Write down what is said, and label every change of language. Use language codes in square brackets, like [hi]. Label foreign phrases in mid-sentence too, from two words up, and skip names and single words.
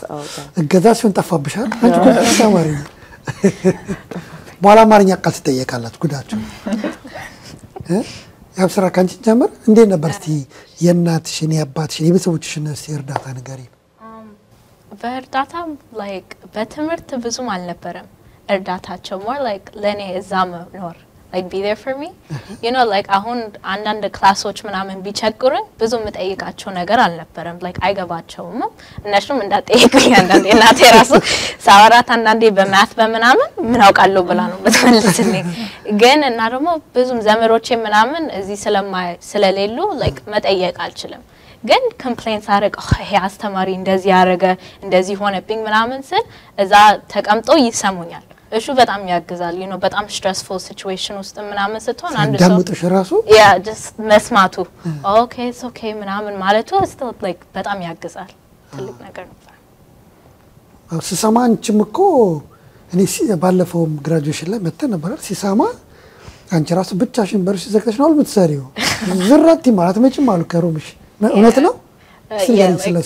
[am] እገዛ ሲሆን ጠፋብሻል አንቺ ኮንፈረንስ ተማሪ በኋላ አማርኛ ቃል ትጠየቃላችሁ ጉዳችሁ ያብስራ ካንቺ ጀምር። እንዴት ነበር እስቲ የእናትሽን የአባትሽን የቤተሰቦችሽን እስቲ እርዳታ ንገሪኝ። በእርዳታ like በትምህርት ብዙም አልነበረም እርዳታቸው [en] more like [am] ለኔ እዛ መኖር [en] like be there for me. You know like [am] አሁን አንዳንድ ክላሶች ምናምን ቢቸግሩኝ ብዙ መጠየቃቸው ነገር አልነበረም like አይገባቸውም። እነሱም እንዳጠየቁኝ አንዳንዴ እናቴ ራሱ ሳወራት አንዳንዴ በማት በመናምን ምን አውቃለሁ ብላ ነው በተመለስልኝ። ግን እና ደግሞ ብዙም ዘመዶቼ ምናምን እዚህ ስለሌሉ like መጠየቅ አልችልም። ግን ኮምፕሌንስ አረግ ይሄ አስተማሪ እንደዚህ ያረገ እንደዚህ ሆነብኝ ምናምን ስል እዛ ተቀምጦ ይሰሙኛል። እሱ በጣም ያግዛል። [en] you know [am] በጣም [en] stressful situation [am] ውስጥ ምናምን ስትሆን አንድ ሰው ደምጥሽ ራሱ [en] yeah just [am] መስማቱ [en] okay it's okay [am] ምናምን ማለቱ still like በጣም ያግዛል። ትልቅ ነገር ነው። ሲሰማ አንቺም እኮ እኔ ባለፈው ግራጁዌሽን ላይ መጥተን ነበር ሲሰማ አንቺ ራሱ ብቻሽን በርሽ ዘግተሽ ነው የምትሰሪው ዝራቲ ማለት መቼም አሉ ከሩምሽ እውነት ነው? ስለሱ